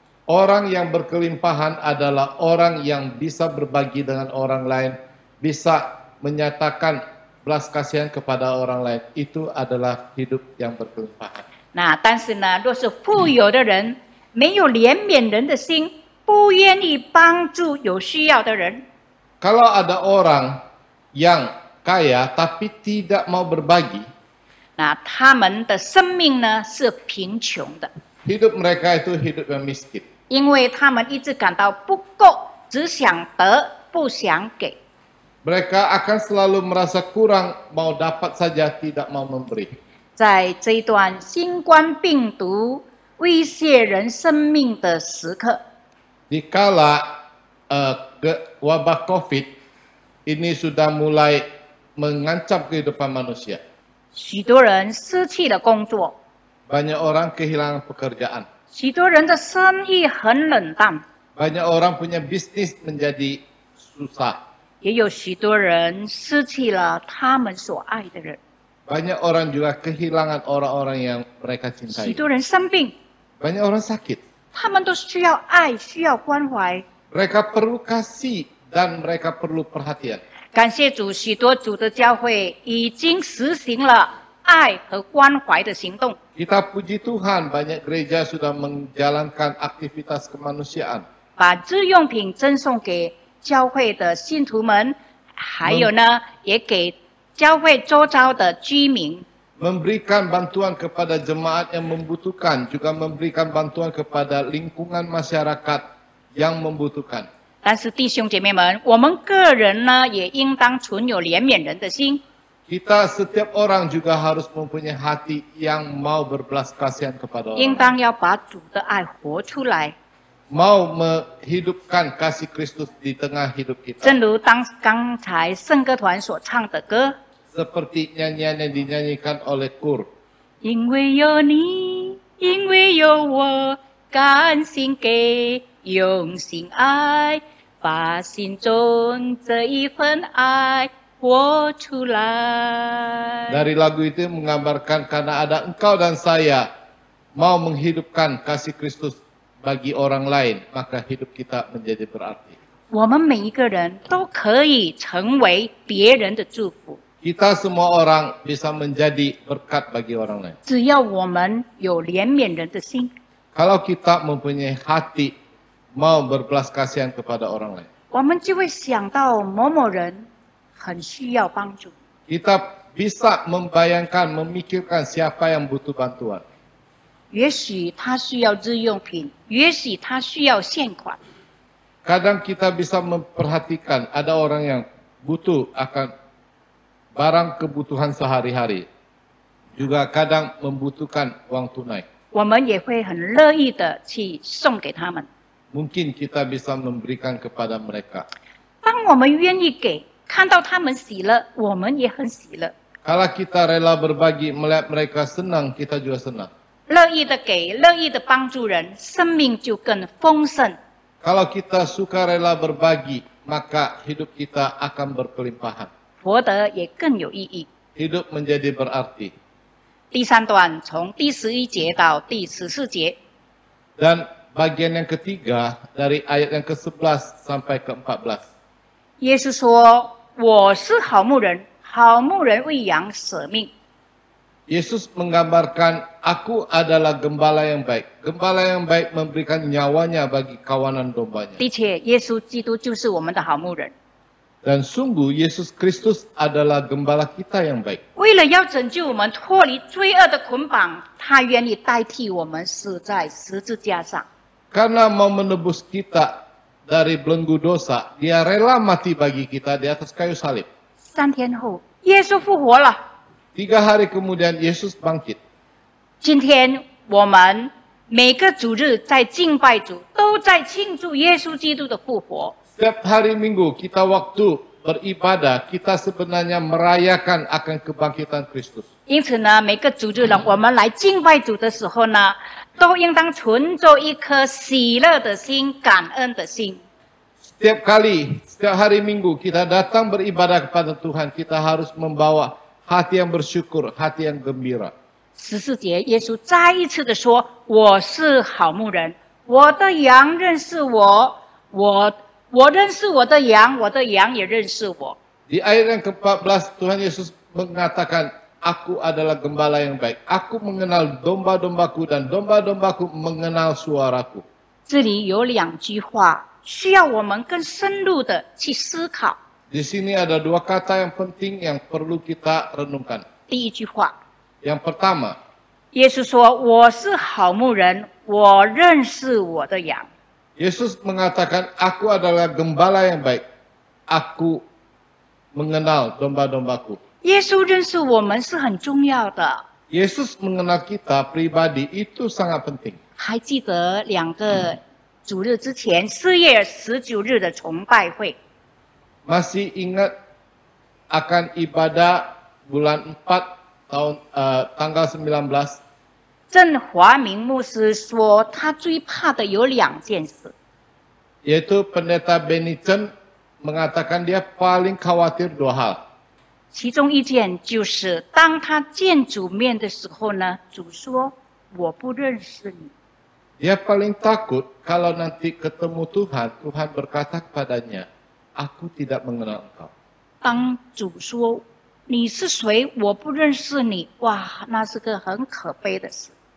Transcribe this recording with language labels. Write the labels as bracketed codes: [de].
[id] Orang yang berkelimpahan adalah orang yang bisa berbagi dengan orang lain, bisa menyatakan belas kasihan kepada orang lain. Itu adalah hidup yang berkelimpahan. [zh] 那但是呢，若是富有的人没有怜悯人的心，不愿意帮助有需要的人， [id] Kalau ada orang yang kaya tapi tidak mau berbagi, [zh] 那他们的生命呢是贫穷的， [id] hidup mereka itu hidup yang miskin. [zh] 因为他们一直感到不够，只想得不想给。 [id] Mereka akan selalu merasa kurang, mau dapat saja, tidak mau memberi. [zh] 在这一段新冠病毒威胁人生命的时刻， [id] Dikala wabah COVID ini sudah mulai mengancam kehidupan manusia. [zh] 许多人失去了工作， [id] Banyak orang kehilangan pekerjaan. [zh] 许多人的生意很冷淡， [id] Banyak orang punya bisnis menjadi susah. [zh] 也有许多人失去了他们所爱的人。 [id] Banyak orang juga kehilangan orang-orang yang mereka [zh] 许 [id] cintai. [zh] 多人生病， [id] Banyak orang sakit. [zh] 他们都需要爱，需要关怀。 [id] Mereka perlu kasih dan mereka perlu perhatian. [zh] 感谢主，许多主的教会已经实行了爱和关怀的行动。 [id] Kita puji Tuhan, banyak gereja sudah menjalankan aktivitas kemanusiaan. [zh] 把日用品赠送给教会的信徒们，还有呢，也给教会周遭的居民。 [id] Memberikan bantuan kepada jemaat yang membutuhkan, juga memberikan bantuan kepada lingkungan masyarakat yang membutuhkan. [zh] 但是弟兄姐妹们，我们个人呢，也应当存有怜悯人的心， [id] Kita setiap orang juga harus mempunyai hati yang mau berbelas kasihan kepada [zh] 应 [id] orang. [zh] 当要把主的爱活出来。 [id] Mau menghidupkan kasih Kristus di tengah hidup kita. [zh] 正如刚才圣歌团所唱的歌， [id] Seperti nyanyian yang dinyanyikan oleh KUR. [zh] 因为有你，因为有我，甘心给，用心爱，把心中这一份爱活出来。 [id] Dari lagu itu menggambarkan karena ada engkau dan saya mau menghidupkan kasih Kristus bagi orang lain, maka hidup kita menjadi berarti. [zh] 我们每一个人都可以成为别人的祝福， [id] Kita semua orang bisa menjadi berkat bagi orang lain. [zh] 只要我们有怜悯人的心， [id] Kalau kita mempunyai hati mau berbelas kasihan kepada orang lain. [zh] 我们就会想到某某人很需要帮助。 [id] Kita bisa membayangkan, memikirkan siapa yang butuh bantuan. [zh] 也许他需要日用品，也许他需要现款。 [id] Kadang kita bisa memperhatikan ada orang yang butuh akan barang kebutuhan sehari-hari. Juga kadang membutuhkan uang tunai. [zh] 我们也会很乐意的去送给他们。 [id] Mungkin kita bisa memberikan kepada mereka. [zh] 当我们愿意给，看到他们喜乐，我们也很喜乐。 [id] Kalau kita rela berbagi, melihat mereka senang, kita juga senang. [zh] 乐意的给，乐意的帮助人，生命就更丰盛。 [id] Kalau kita suka rela berbagi, maka hidup kita akan berkelimpahan. [zh] 活得也更有意义。 [id] Hidup menjadi berarti. [zh] 第三段从第11节到第14节， [id] Dan bagian yang ketiga dari ayat yang ke-11 sampai ke-14. [zh] 耶稣说：“我是好牧人，好牧人为羊舍命。” [id] Yesus menggambarkan, aku adalah gembala yang baik. Gembala yang baik memberikan nyawanya bagi kawanan dombanya. [zh] 的确，耶稣基督就是我们的好牧人。 [id] Dan sungguh Yesus Kristus adalah gembala kita yang baik. [zh] 为了要拯救我们脱离罪恶的捆绑，他愿意代替我们死在十字架上。 [id] Karena mau menebus kita dari belenggu dosa, dia rela mati bagi kita di atas kayu salib. [zh] 3天后，耶稣复活了。 [id] 3 hari kemudian Yesus bangkit. [zh] 今天我们每个主日在敬拜主，都在庆祝耶稣基督的复活。 [id] Setiap hari Minggu kita waktu beribadah, kita sebenarnya merayakan akan kebangkitan Kristus. [zh] 因此呢，每个主日呢，我们来敬拜主的时候呢，都应当存着一颗喜乐的心、感恩的心。 [id] Setiap kali, setiap hari Minggu kita datang beribadah kepada Tuhan, kita harus membawa hati yang bersyukur, hati yang gembira. [zh] 14节，耶稣再一次的说：“我是好牧人，我的羊认识我，我认识我的羊，我的羊也认识我。” [id] Di ayat yang ke-14, Tuhan Yesus mengatakan, aku adalah gembala yang baik. Aku mengenal domba-dombaku dan domba-dombaku mengenal suaraku. [zh] 这里有2句话需要我们更深入的去思考。 [id] Di sini ada 2 kata yang penting yang perlu kita renungkan. [zh] 第一句话， [id] Yang pertama, [zh] 耶稣说：“我是好牧人，我认识我的羊。” [id] Yesus mengatakan, aku adalah gembala yang baik. aku mengenal domba-dombaku. [zh] 耶稣认识我们是很重要的。 [id] Yesus mengenal kita pribadi itu sangat penting. [zh] 还记得2个主日之前4月19日的崇拜会， [id] Masih ingat akan ibadah bulan 4 tanggal 19? [zh] 郑华明牧师说，他最怕的有2件事。 [id] Yaitu pendeta Benny Chen mengatakan dia paling khawatir 2 hal. [zh] 其中一件就是当他见主面的时候呢，主说我不认识你。 [id] Dia paling takut kalau nanti ketemu Tuhan, Tuhan berkata kepadanya, aku tidak mengenal engkau. [zh] 当主说你是谁，我不认识你，哇，那是个很可悲的事。